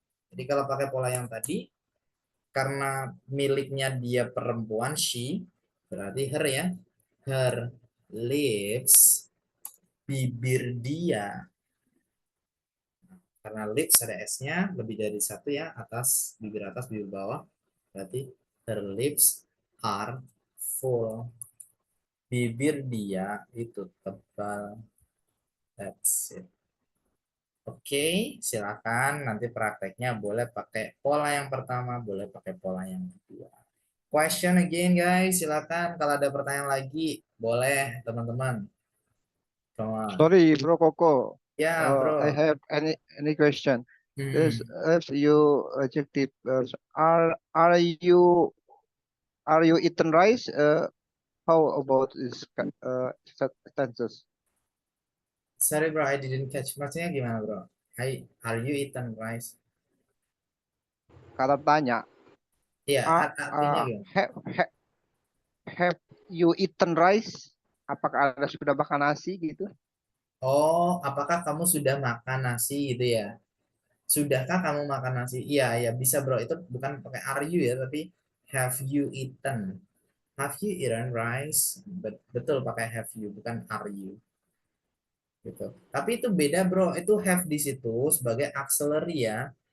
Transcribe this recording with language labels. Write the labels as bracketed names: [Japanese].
[Indonesian] Jadi kalau pakai pola yang tadi, karena miliknya dia perempuan, she, berarti her ya. [English] Her lips, [Indonesian] bibir dia. Karena lips ada S-nya, lebih dari satu ya, atas, bibir bawah. [English] Berarti her lips are full. [Indonesian] Bibir dia itu tebal. [English] That's it. [Indonesian] Oke, silakan nanti prakteknya boleh pakai pola yang pertama, boleh pakai pola yang kedua. [English] Question again guys, [Indonesian] silakan kalau ada pertanyaan lagi, boleh teman-teman. [English] Come on. Sorry, Bro Koko. [Indonesian] Ya, bro. [English] I have any question. Hmm. There's if you adjective are you eaten rice? How about this sentences? Sorry bro, I didn't catch. [Indonesian] Maksudnya gimana bro? [English] Are you eaten rice? [Indonesian] Kata tanya. Iya, artinya gimana? [English] Have you eaten rice? [Indonesian] Apakah Anda sudah makan nasi gitu? Oh, apakah kamu sudah makan nasi gitu ya? Sudahkah kamu makan nasi? Iya, ya bisa bro. Itu bukan pakai are you ya, tapi [English] have you eaten? Have you eaten rice? [Indonesian] Betul pakai [English] have you, bukan are you. [Indonesian] Gitu. Tapi itu beda bro. Itu have di situ sebagai auxiliary ya.